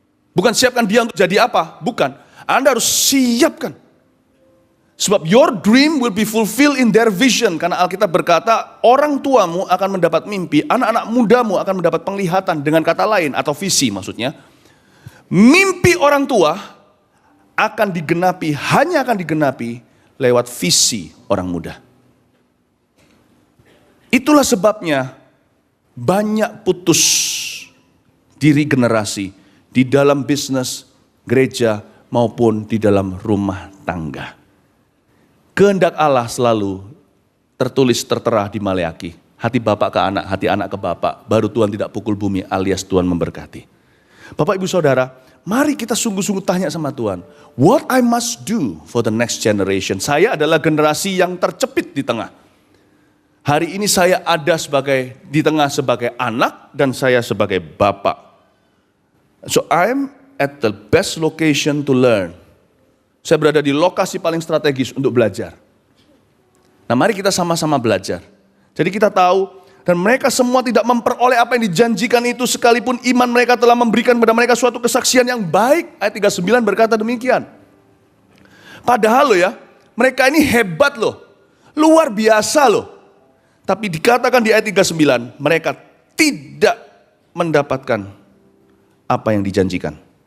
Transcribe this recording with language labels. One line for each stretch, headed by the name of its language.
Indonesian: Bukan siapkan dia untuk jadi apa, bukan. Anda harus siapkan. Sebab
English: your dream will be fulfilled in their vision.
Indonesian: Karena Alkitab berkata, orang tuamu akan mendapat mimpi, anak-anak mudamu akan mendapat penglihatan. Dengan kata lain, atau visi maksudnya. Mimpi orang tua hanya akan digenapi lewat visi orang muda. Itulah sebabnya banyak putus diri generasi di dalam bisnis, gereja, maupun di dalam rumah tangga. Kehendak Allah selalu tertera di Maleakhi. Hati bapak ke anak, hati anak ke bapak. Baru Tuhan tidak pukul bumi alias Tuhan memberkati. Bapak ibu saudara, mari kita sungguh-sungguh tanya sama Tuhan.
English: What I must do for the next generation.
Indonesian: Saya adalah generasi yang tercepit di tengah. Hari ini saya ada di tengah sebagai anak dan saya sebagai bapak.
English: So I'm at the best location to learn.
Indonesian: Saya berada di lokasi paling strategis untuk belajar. Nah, mari kita sama-sama belajar. Jadi kita tahu, dan mereka semua tidak memperoleh apa yang dijanjikan itu sekalipun iman mereka telah memberikan kepada mereka suatu kesaksian yang baik. Ayat 39 berkata demikian. Padahal mereka ini hebat luar biasa Tapi dikatakan di ayat 39, mereka tidak mendapatkan apa yang dijanjikan.